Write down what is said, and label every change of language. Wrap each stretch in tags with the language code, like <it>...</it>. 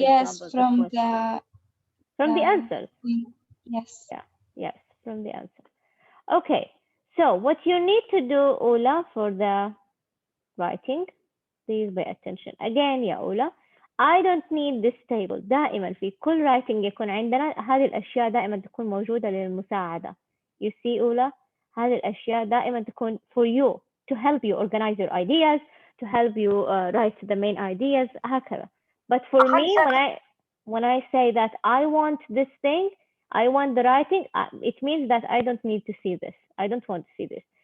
<en>Yes, example, from the question. From the answers. Yes. Yeah, yes, from the answer. Okay, so what you need to do, Ola, for the writing, please pay attention. Again يا أولى, I don't need this table.</en> <ar>دائما في كل writing يكون عندنا هذه الأشياء دائما تكون موجودة للمساعدة.</ar> <en>You see أولى,</en> <ar>هذه الأشياء دائما تكون</ar> <en>for you to help you organize your ideas, to help you write the main ideas</en> <ar>هكذا.</ar> <en>But for me, when I say that I want this thing, I want the writing, it means that I don't need to see this. I don't want to see this.</en>